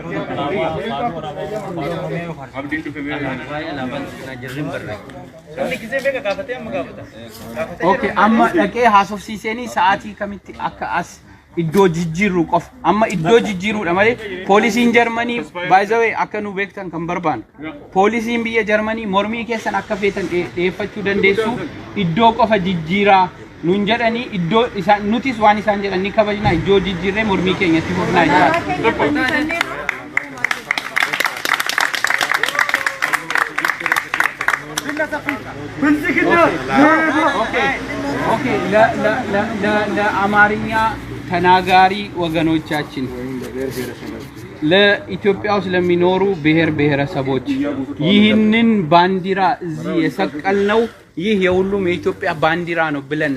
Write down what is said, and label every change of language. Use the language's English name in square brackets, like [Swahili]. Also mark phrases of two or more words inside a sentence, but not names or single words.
[Oromo] Okay, amma dhaqee haasofsiisanii sa'aatii kamitti akka as iddoo jijjiirru qofa. Amma iddoo jijjiirruudha malee poolisiin Jarmanii [English] by the way [Oromo] akka nu beektan kan barbaannu. Poolisiin biyya Jarmanii mormii keessan akka feetan dhiyeeffachuu dandeessu iddoo qofa jijjiiraa nuun jedhanii iddoo isaan nutis waan isaan jedhan ni kabajna iddoo jijjiirree mormii keenyatti fufnaa jechuudha. [Amharic] Okay, ለአማርኛ ተናጋሪ ወገኖቻችን ለኢትዮጵያ ውስጥ ለሚኖሩ ብሔር ብሔረሰቦች ይህንን ባንዲራ እዚህ የሰቀልነው ይህ የሁሉም የኢትዮጵያ ባንዲራ ነው ብለን